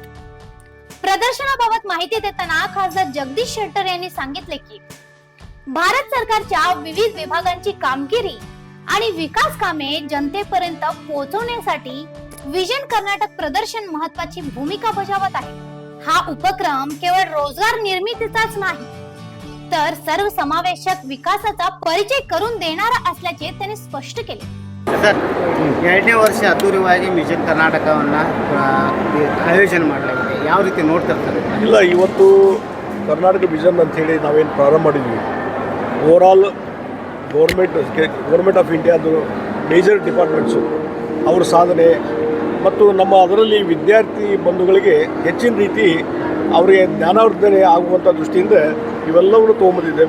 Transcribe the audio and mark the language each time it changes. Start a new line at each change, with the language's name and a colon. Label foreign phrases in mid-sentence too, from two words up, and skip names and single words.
Marathi: प्रदर्शनाबाबत माहिती देताना खासदार जगदीश शेट्टर यांनी सांगितले की भारत सरकारच्या विविध विभागांची कामगिरी आणि विकास कामे जनतेपर्यंत पोहोचवण्यासाठी विजन कर्नाटक प्रदर्शन महत्त्वाची भूमिका बजावत आहे. हा उपक्रम केवळ रोजगार निर्मितीचाच नाही तर सर्वसमावेशक विकासाचा परिचय करून देणारा असल्याचे त्यांनी स्पष्ट केले.
Kannada: ಸರ್, 2ನೇ ವರ್ಷ ಅದ್ದೂರಿಯಾಗಿ ವಿಜನ್ ಕರ್ನಾಟಕವನ್ನು ಆಯೋಜನೆ ಮಾಡಲಾಗಿದೆ. ಯಾವ ರೀತಿ ನೋಡ್ತಾರೆ ಸರ್? ಇಲ್ಲ, ಇವತ್ತು ಕರ್ನಾಟಕ ವಿಷನ್ ಅಂಥೇಳಿ ನಾವೇನು ಪ್ರಾರಂಭ ಮಾಡಿದ್ವಿ,
English: overall government of India major departments
Kannada: ಅವ್ರ ಸಾಧನೆ ಮತ್ತು ನಮ್ಮ ಅದರಲ್ಲಿ ವಿದ್ಯಾರ್ಥಿ ಬಂಧುಗಳಿಗೆ ಹೆಚ್ಚಿನ ರೀತಿ ಅವರಿಗೆ ಜ್ಞಾನವರ್ಧನೆ ಆಗುವಂಥ ದೃಷ್ಟಿಯಿಂದ ಇವೆಲ್ಲವನ್ನು ತೊಗೊಂಬಂದಿದ್ದೇವೆ.